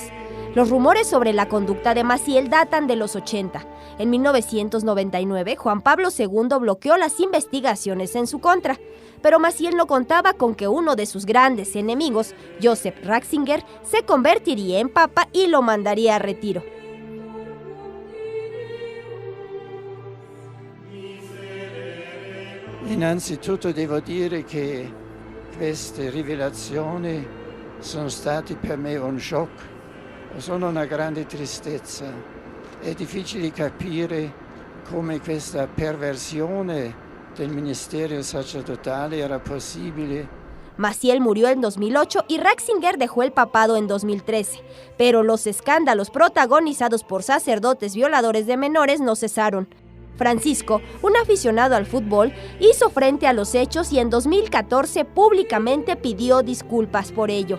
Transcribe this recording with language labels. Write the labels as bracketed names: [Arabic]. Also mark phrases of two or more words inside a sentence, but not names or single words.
[Spanish] Los rumores sobre la conducta de Maciel datan de los 80. En 1999, Juan Pablo II bloqueó las investigaciones en su contra, pero Maciel no contaba con que uno de sus grandes enemigos, Joseph Ratzinger, se convertiría en papa y lo mandaría a retiro. [Italian] Innanzitutto devo dire che queste rivelazioni sono stati per me un shock, sono una grande tristezza. È difficile capire come questa perversione del ministerio sacerdotale era posible. [Spanish] Maciel murió en 2008 y Ratzinger dejó el papado en 2013, pero los escándalos protagonizados por sacerdotes violadores de menores no cesaron. Francisco, un aficionado al fútbol, hizo frente a los hechos y en 2014 públicamente pidió disculpas por ello.